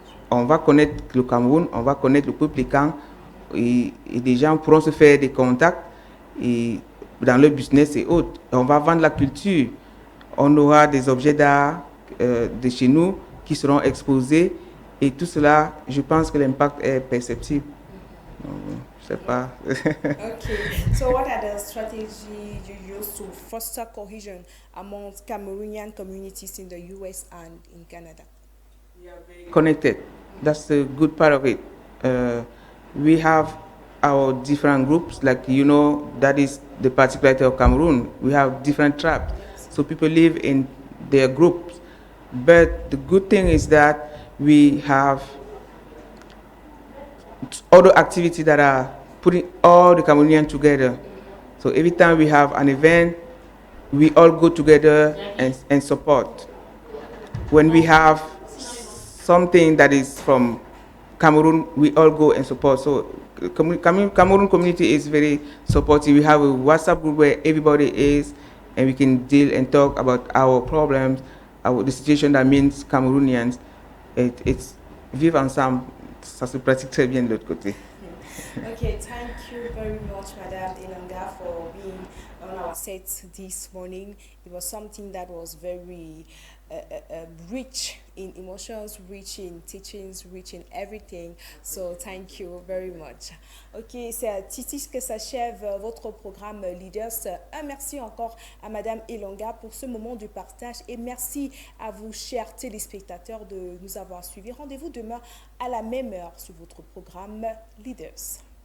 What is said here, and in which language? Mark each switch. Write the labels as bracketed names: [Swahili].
[French] On va connaître le Cameroun, on va connaître le peuple Kan et des gens pourront se faire des contacts et dans leur business et autres. On va vendre la culture. On aura des objets d'art de chez nous qui seront exposés et tout cela, je pense que l'impact est perceptible. Donc, je sais pas. [English] Okay. So what are the strategies you use to foster cohesion among Cameroonian communities in the US and in Canada? We are very connected. That's the good part of it. We have our different groups, like you know, that is the particularity of Cameroon. We have different tribes, so people live in their groups. But the good thing is that we have other activities that are putting all the Cameroonians together. So every time we have an event, we all go together and support. When we have something that is from Cameroon, we all go and support. So Cameroon community is very supportive. We have a WhatsApp group where everybody is, and we can deal and talk about our problems, the situation that means Cameroonians. It's [French] vivre ensemble, ça se pratique très bien de l'autre côté. [English] Okay, thank you very much, Madame Elonga, for being on our set this morning. It was something that was very rich in emotions, rich in teachings, rich in everything. So thank you very much. [French] Ok, c'est ici que s'achève votre programme Leaders. Un merci encore à Madame Elonga pour ce moment de partage et merci à vous, chers téléspectateurs, de nous avoir suivis. Rendez-vous demain à la même heure sur votre programme Leaders.